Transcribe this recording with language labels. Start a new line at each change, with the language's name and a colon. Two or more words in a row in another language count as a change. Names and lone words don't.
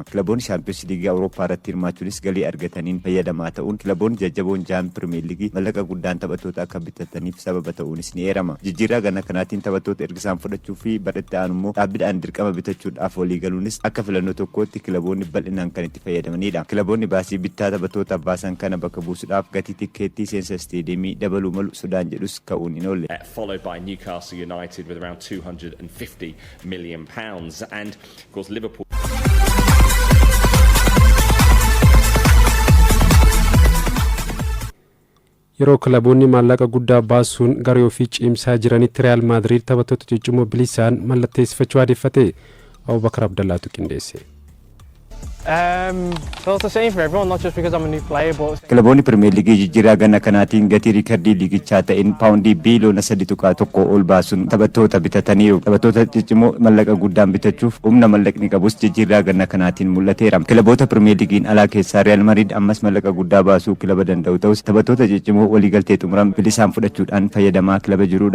Oromo: Kilaboonni Champions League Awurooppaa irratti hirmaachuunis galii argataniin fayyadamaa ta'uun kilaboonni jajjaboon jaan Premier League mallaqa guddaan taphattoota akka bitataniif sababa ta'uunis ni eerama. Jijjiirraa ganna kanaatiin taphattoota ergisaan fudhachuu fi badhaatti aanummoo dhaabbiidhaan dirqama bitachuudhaaf walii galuunis akka filannoo tokkootti kilaboonni bal'inaan kan itti fayyadamanidha. Kilaboonni baasii bittaa taphattootaaf baasan kana bakka buusuudhaaf gatii tikkeettii seensa isteediyeemii dabaluu malu Sudaan jedhus ka'uun hin oolle.
English: Followed by Newcastle United with around £250 million and of course Liverpool.
Oromo: Yeroo kilaboonni maallaqa guddaa baasuun garee ofii cimsaa jiranitti Real Madrid taphattoota ciccimoo bilisaan mallatteessifachuu adeeffate. Abubakar Abdallaatu qindeesse.
English: Well, it's the same for everyone, not just because I'm a new player, but
Oromo: kilaboonni Premier League jijjiirraa ganna kanaatiin gatii riikardii liigichaa ta'een paawundii biiliyoona 3.1 ol baasuun taphattoota bitataniiru. Taphattoota ciccimoo mallaqa guddaan bitachuuf humna mallaqni qabus jijjiirraa ganna kanaatiin mul'ateera. Kilaboota Premier Leaguein alaa keessaa Real Madrid ammas mallaqa guddaa baasuu kilaba danda'u ta'us taphattoota ciccimoo waliigaltee xumuran bilisaan fudhachuudhaan fayyadamaa kilaba jirudha.